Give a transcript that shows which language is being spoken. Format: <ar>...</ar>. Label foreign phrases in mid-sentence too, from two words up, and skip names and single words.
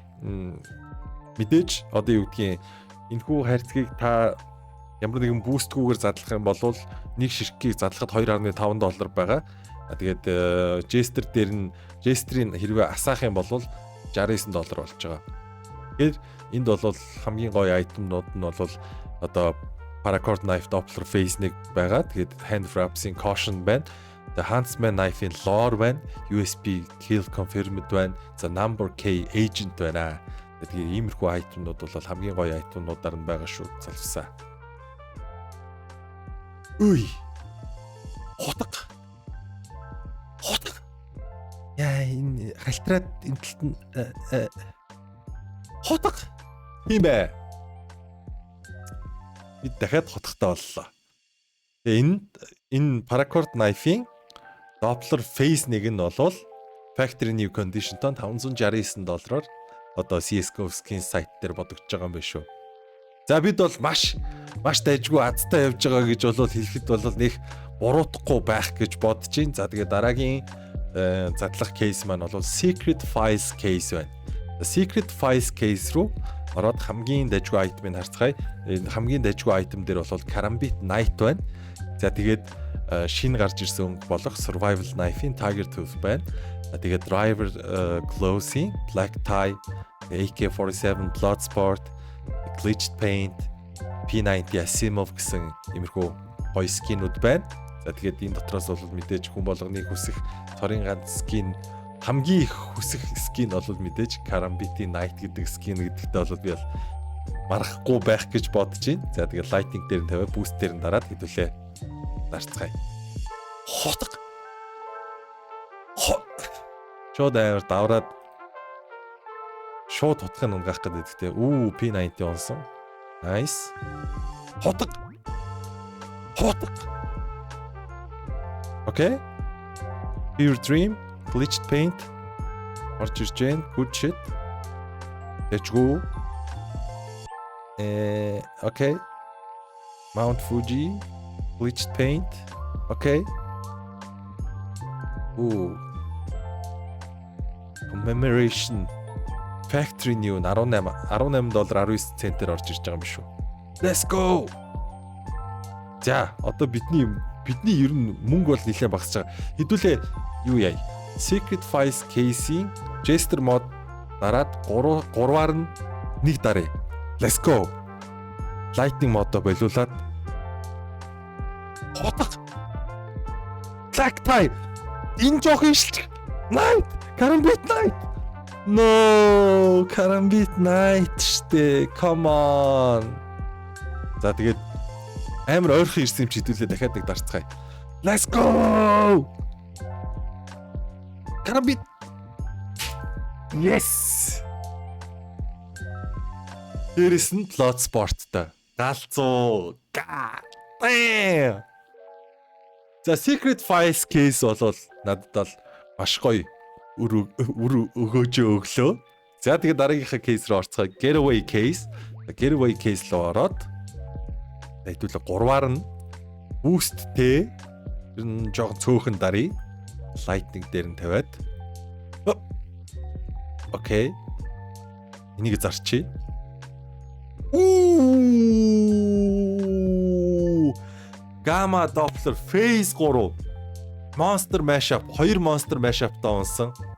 <mn>Мэдээж одоо юу гэдгийг энэхүү хайрцгийг та ямар нэгэн бустгүүгээр задлах юм бол нэг ширхгийг задлахад $2.5 байгаа. Тэгээд Jester-ийн хэрвээ асаах юм бол $69 болж байгаа. Тэгэхээр энд бол хамгийн гоё айтемнууд нь бол одоо Paracord knife Doppler phase нэг байгаа. Тэгээд hand wraps-ийн caution байна. The Huntsman knife-ийн lore байна. USB kill confirmed байна. За number K agent байна. Тэгээд иймэрхүү айтемнууд бол хамгийн гоё айтемнуудаар нь байгаа шүү. Залвсаа. Хотго. Яа энэ халтраад энэ талд нь хотго. Тийм бай. Бид дахиад хотготой боллоо. Тэгээ энэ Paracord knife-ийн Doppler phase нэг нь бол</mn> <en>factory new condition-</en> <mn>тон $569 одоо CS:GO</mn> <en>skin site</en> <mn>дээр бодогдож байгаа юм байна шүү. За бид бол маш дайжгүй азтай явж байгаа гэж бол хэлэхэд бол нэг буруутахгүй байх гэж бодож байна. За тэгээ дараагийн задлах кейс маань бол Secret Files case байна. Secret Files case руу ороод хамгийн дайжгүй айтемыг харцгаая. Энэ хамгийн дайжгүй айтем дээр бол Karambit Knight байна. За тэгээд шинэ гарч ирсэн өнгө болох Survival Knife-ийн Tiger Tooth байна. Тэгээд Driver Gloves-ийн Black Tie, AK-47 Bloodsport, Glitched Paint, P90 Asimov гэсэн иймэрхүү гоё скинүүд байна. За тэгээд энэ дотроос бол мэдээж хүн болгоны хүсэх цорын ганц скин хамгийн их хүсэх скин бол мэдээж Karambit Knight гэдэг скин гэдэгтээ бол би марахгүй байх гэж бодож байна. За тэгээд lighting дээр нь тавиа, boost дээр нь дараад хэдүүлээ дарцгаая. Хотго. Шууд аваад давраад шууд утгыг унгаах гэдэг. P90 онсон. Nice. Хотго.</mn> <en>Okay. Pure Dream, Glitched Paint.</en> <mn>Орж ирж байна.</mn> <en>Good shit. Тэжгүү. Okay. Mount Fuji, Glitched Paint.</en> <mn>Okay. Commemoration Factory New $18.19 орж ирж байгаа юм шүү.</mn> <en>Let's go.</en> <mn>За, одоо бидний ер нь мөнгө бол нэлээд багасж байгаа. Хэдүүлээ юу яа? Secret Files case-ийн Jester mod дараад 3-аар нь нэг даръя.</mn> <en>Let's go.</en> <mn>Lightning mod-о болиулаад хотго. Black Tie. Энэ жоох ишл. Night. Karambit Knight. No, Karambit Knight штэ.</mn> <en>Come on.</en> <mn>За тэгээд амар ойрхон ирсэн юм чи хэдүүлээ дахиад нэг дарцгаая.</mn> <en>Let's go. Karambit. Yes.</en> <mn>Дээрээс нь Bloodsport-тай. Галзуу.</mn> <en>Damn.</en> <mn>За Secret Files case бол надад бол маш гоё үр өгөөж өглөө. За тэгээд дараагийнхаа кейс рүү орцгоё. Getaway case руу ороод Хэдүүлээ 3-аар нь boostтэй ер нь жоохон цөөхөн дарыг lightning дээр нь тавиад окей. Энийг зарчий. Gamma Doppler Phase 3 Monster Mashup 2 Monster Mashup-тай унсан.</mn>